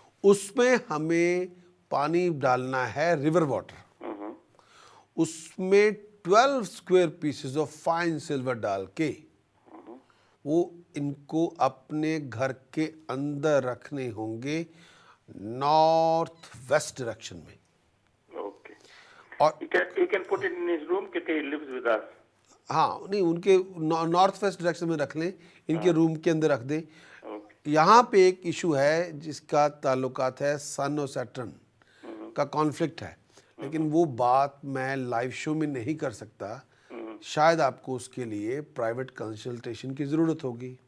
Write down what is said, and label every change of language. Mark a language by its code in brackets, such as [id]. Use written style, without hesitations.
[hi] उसमें हमें पानी डालना है, रिवर वाटर। उसमें 12 square pieces of fine silver डाल के वो इनको अपने घर के अंदर रखने होंगे, नॉर्थ वेस्ट डायरेक्शन में। ओके और [en] he can put it in his room [hi] क्योंकि [en] he lives with us [hi] हाँ, नहीं, उनके नॉर्थ वेस्ट डायरेक्शन में रख लें, इनके रूम के अंदर रख दें। ओके यहाँ पे एक इशू है जिसका ताल्लुकात है सन और सैटर्न का कॉन्फ्लिक्ट है, लेकिन वो बात मैं लाइव शो में नहीं कर सकता। शायद आपको उसके लिए प्राइवेट कंसल्टेशन की ज़रूरत होगी।